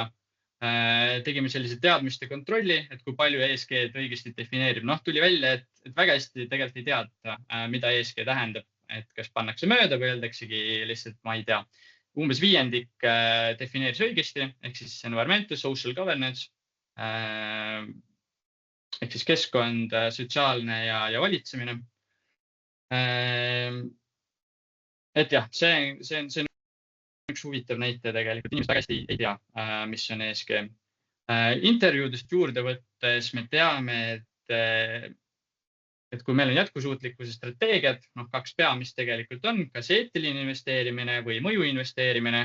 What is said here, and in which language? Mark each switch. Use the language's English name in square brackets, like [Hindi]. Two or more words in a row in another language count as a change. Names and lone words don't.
[Estonian] Tegime sellise teadmiste kontrolli, et kui palju ESG õigesti defineerib. Tuli välja, et väga hästi tegelikult ei teata, mida ESG tähendab, et kas pannakse mööda või öeldaksegi lihtsalt, ma ei tea. Umbes 1/5 defineeris õigesti, ehk siis [English] environmental, social governance, [Estonian] ehk siis keskkond, sotsiaalne ja valitsemine. Et jah, see on üks huvitav näite tegelikult. Inimesed väga hästi ei tea, mis on ESG. Intervjuudest juurde võttes me teame, et kui meil on jätkusuutlikkuse strateegiad, 2 peamist tegelikult on, kas eetiline investeerimine või mõju investeerimine.